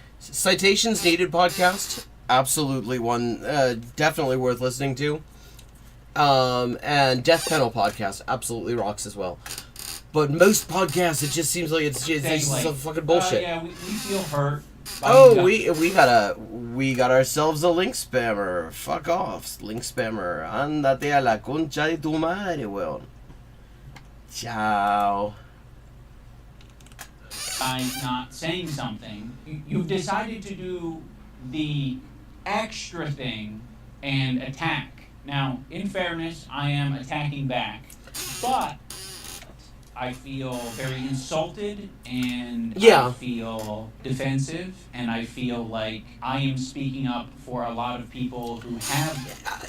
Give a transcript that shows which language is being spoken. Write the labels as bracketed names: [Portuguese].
[English] Citations Needed podcast, absolutely one, definitely worth listening to. And Death Panel podcast absolutely rocks as well. But most podcasts, it just seems like it's some fucking bullshit. Yeah, we feel hurt. Oh, we got ourselves a link spammer. Fuck off, link spammer. [Spanish] Andate a la concha de tu madre, weón. [Italian] Ciao. [English] By not saying something, you've decided to do the extra thing and attack. Now, in fairness, I am attacking back, but I feel very insulted, and I feel defensive, and I feel like I am speaking up for a lot of people who have...